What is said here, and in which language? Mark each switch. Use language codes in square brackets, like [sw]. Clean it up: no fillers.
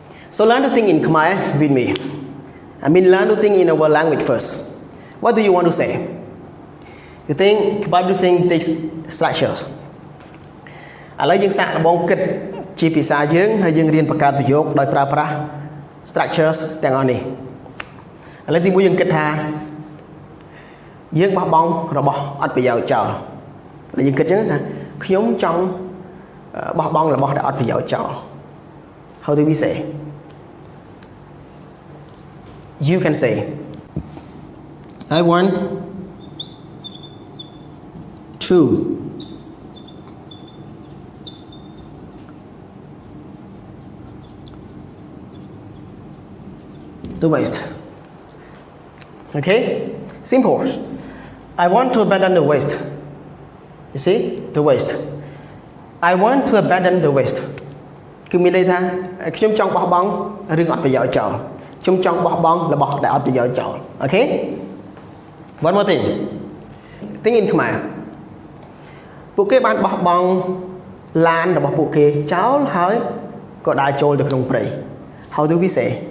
[en] So learn to think in Khmer with me. I mean learn to think in our language first. What do you want to say? You think about using these structures. [km] ឥឡូវយើងសាកល្បងគិតជាភាសាយើងហើយយើងរៀនបង្កើតប្រយោគដោយប្រើប្រាស់ structures ទាំងអស់នេះ ឥឡូវទីមួយយើងគិតថាយើងបោះបង់របស់អត់ប្រយោជន៍ចោលហើយយើងគិតចឹងថាខ្ញុំចង់បោះបង់របស់ដែលអត់ប្រយោជន៍ចោល [en] How do we say? You can say I want to the waste. Okay? Simple. I want to abandon the waste. You see? The waste. I want to abandon the waste. [km] គឺមានន័យថាខ្ញុំចង់បោះបង់រឿងអត់ប្រយោជន៍ចោល ខ្ញុំចង់បោះបង់របស់ដែលអត់ប្រយោជន៍ចោល [en] Okay? One more thing. Think in Khmer. [km] ពួកគេបានបោះបង់ឡានរបស់ពួកគេចោលហើយក៏ដើរចូលទៅក្នុងព្រៃ [en] How do we say?